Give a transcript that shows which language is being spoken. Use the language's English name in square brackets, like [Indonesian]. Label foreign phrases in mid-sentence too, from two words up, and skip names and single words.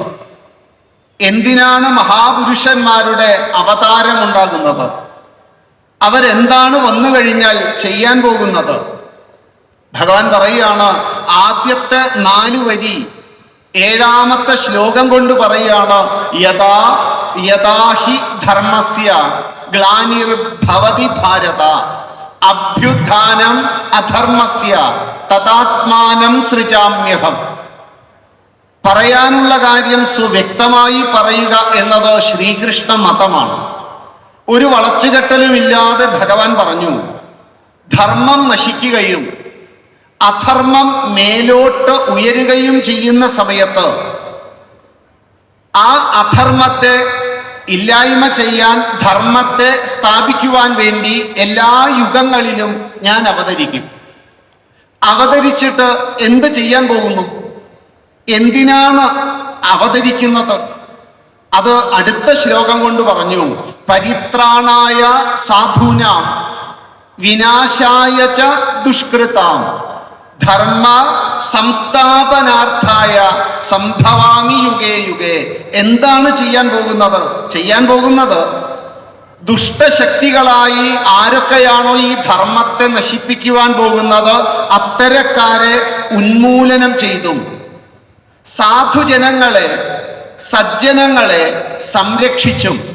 [Malayalam] എന്തിനാണ് മഹാപുരുഷന്മാരുടെ അവതാരമുണ്ടാകുന്നത്? അവരെന്താണ് വന്നു കഴിഞ്ഞാൽ ചെയ്യാൻ പോകുന്നത്? ഭഗവാൻ പറയുകയാണ്, ആദ്യത്തെ 4 വരി 7-ാമത്തെ ശ്ലോകം കൊണ്ട് പറയുകയാണ്, [Sanskrit] യഥാ യഥാഹി ധർമ്മസ്യ ഗ്ലാനിർഭവതി ഭാരത അഭ്യുത്ഥാനം അധർമ്മസ്യ തദാത്മാനം സൃജാമ്യഹം. [Malayalam] പറയാനുള്ള കാര്യം സുവ്യക്തമായി പറയുക എന്നത് ശ്രീകൃഷ്ണ മതമാണ്. ഒരു വളച്ചുകെട്ടലുമില്ലാതെ ഭഗവാൻ പറഞ്ഞു, ധർമ്മം നശിക്കുകയും അധർമ്മം മേലോട്ട് ഉയരുകയും ചെയ്യുന്ന സമയത്ത് ആ അധർമ്മത്തെ ഇല്ലായ്മ ചെയ്യാൻ, ധർമ്മത്തെ സ്ഥാപിക്കുവാൻ വേണ്ടി എല്ലാ യുഗങ്ങളിലും ഞാൻ അവതരിക്കും. അവതരിച്ചിട്ട് എന്ത് ചെയ്യാൻ പോകുന്നു? എന്തിനാണ് അവതരിക്കുന്നത്? അത് അടുത്ത ശ്ലോകം കൊണ്ട് പറഞ്ഞു, [Sanskrit] പരിത്രാണായ സാധൂനാം വിനാശായ ച ദുഷ്കൃതാം ധർമ്മ സംസ്ഥാപനാർത്ഥായ സംഭവാമി യുഗേ യുഗേ. [Malayalam] എന്താണ് ചെയ്യാൻ പോകുന്നത്? ചെയ്യാൻ പോകുന്നത് ദുഷ്ടശക്തികളായി ആരൊക്കെയാണോ ഈ ധർമ്മത്തെ നശിപ്പിക്കുവാൻ പോകുന്നത്, അത്തരക്കാരെ ഉന്മൂലനം ചെയ്തും സാധുജനങ്ങളെ, സജ്ജനങ്ങളെ സംരക്ഷിച്ചും